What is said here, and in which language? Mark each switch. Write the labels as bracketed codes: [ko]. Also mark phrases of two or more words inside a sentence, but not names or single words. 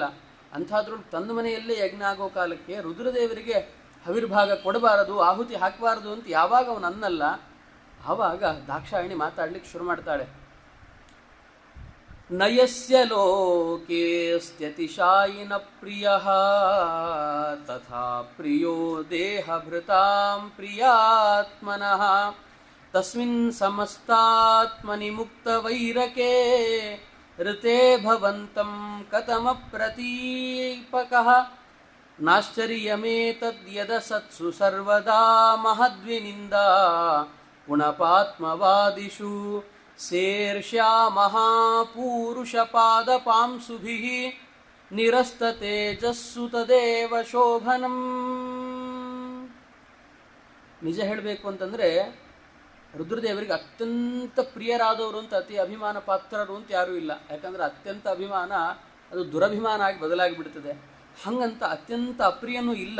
[kn] ಅಂಥದ್ರೊಳಗೆ ತನ್ನ ಮನೆಯಲ್ಲೇ ಯಜ್ಞ ಆಗೋ ಕಾಲಕ್ಕೆ ರುದ್ರದೇವರಿಗೆ ಹವಿರ್ಭಾಗ ಕೊಡಬಾರದು, ಆಹುತಿ ಹಾಕಬಾರದು ಅಂತ ಯಾವಾಗ ಅವನು ಅನ್ನಲ್ಲ, ಆವಾಗ ದಾಕ್ಷಾಯಿಣಿ ಮಾತಾಡ್ಲಿಕ್ಕೆ ಶುರು ಮಾಡ್ತಾಳೆ. [sa] ನಯಸ್ಯ ಲೋಕೇಸ್ತ್ಯತಿಶಾಯಿನ ಪ್ರಿಯಃ ತಥಾ ಪ್ರಿಯೋ ದೇಹಭೃತಾಂ ಪ್ರಿಯಾತ್ಮನಃ ತಸ್ಮಿನ್ ಸಮಸ್ತಾತ್ಮನಿ ಮುಕ್ತವೈರಕೆ ಋತೆ ಭವಂತಂ ಕಥಮ ಪ್ರತೀಪಕಃ ನಾಶ್ಚರ್ಯಮೇತದ್ಯದಸತ್ಸು ಸರ್ವದಾ ಮಹದ್ವಿನಿಂದಾ ಪುನಪಾತ್ಮವಾದಿಷು ಸೇರ್ಷ್ಯಾ ಮಹಾಪೂರುಷಪಾದಪಾಂಸುಭಿಃ ನಿರಸ್ತತೇಜಸ್ಸು ತದೇವ ಶೋಭನಂ. [kn] ನಿಜ ಹೇಳಬೇಕು ಅಂತಂದರೆ ರುದ್ರದೇವರಿಗೆ ಅತ್ಯಂತ ಪ್ರಿಯರಾದವರು ಅಂತ, ಅತಿ ಅಭಿಮಾನ ಪಾತ್ರರು ಅಂತ ಯಾರೂ ಇಲ್ಲ. ಯಾಕಂದರೆ ಅತ್ಯಂತ ಅಭಿಮಾನ ಅದು ದುರಭಿಮಾನ ಆಗಿ ಬದಲಾಗಿಬಿಡ್ತದೆ. ಹಂಗಂತ ಅತ್ಯಂತ ಅಪ್ರಿಯನೂ ಇಲ್ಲ.